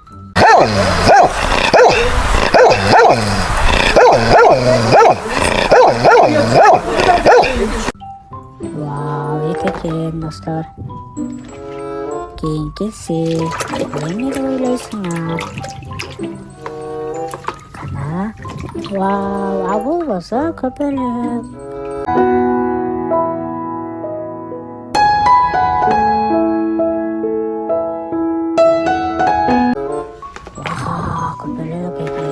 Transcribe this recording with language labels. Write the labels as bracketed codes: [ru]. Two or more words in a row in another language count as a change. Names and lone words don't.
[ky] Вау, ит экен достор. Кийинкиси эмне деп ойлойсуңар? [uz] Qana. Wow, bu bo'lsa ko'payib. Wow, ko'payib ekan.